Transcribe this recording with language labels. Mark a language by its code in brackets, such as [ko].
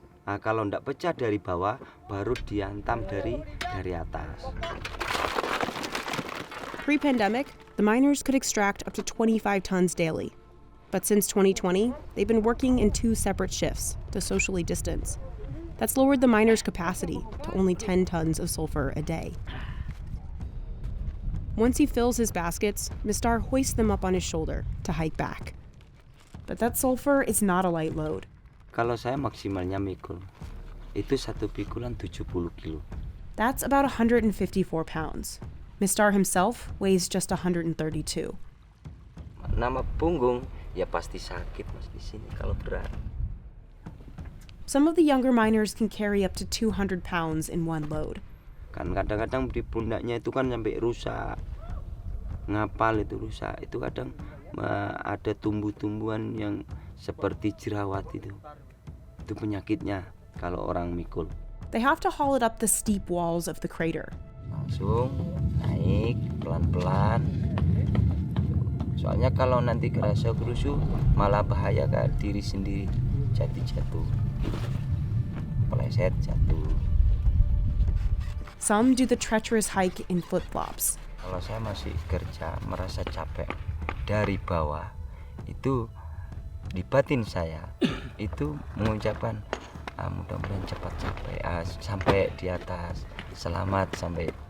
[id] Kalau ndak pecah dari bawah, baru diantam dari atas. [en] Pre-pandemic, the miners could extract up to 25 tons daily. But since 2020, they've been working in 2 separate shifts to socially distance. That's lowered the miners' capacity to only 10 tons of sulfur a day. Once he fills his baskets, Mistar hoists them up on his shoulder to hike back. But that sulfur is not a light load. [id] Kalau saya maksimalnya mikul, itu satu pikulan 70 kilo. [en] That's about 154 pounds. Mistar himself weighs just 132. [id] Nama punggung, ya pasti sakit mas di sini kalau berat. [en] Some of the younger miners can carry up to 200 pounds in one load. [id] Kan kadang-kadang di pundaknya itu kan sampai rusak. Ngapal itu rusak. Itu kadang ada tumbuh-tumbuhan yang seperti jerawat itu. Itu penyakitnya kalau orang mikul. [en] They have to haul it up the steep walls of the crater. [id] Langsung naik pelan-pelan. Soalnya kalau nanti kerasa kerusuh malah bahaya ke diri sendiri. Jatuh. Peleset jatuh. [en] Some do the treacherous hike in flip-flops. [id] Kalau saya masih kerja merasa capek dari bawah, itu di batin saya itu mengucapkan mudah-mudahan cepat sampai di atas, selamat sampai.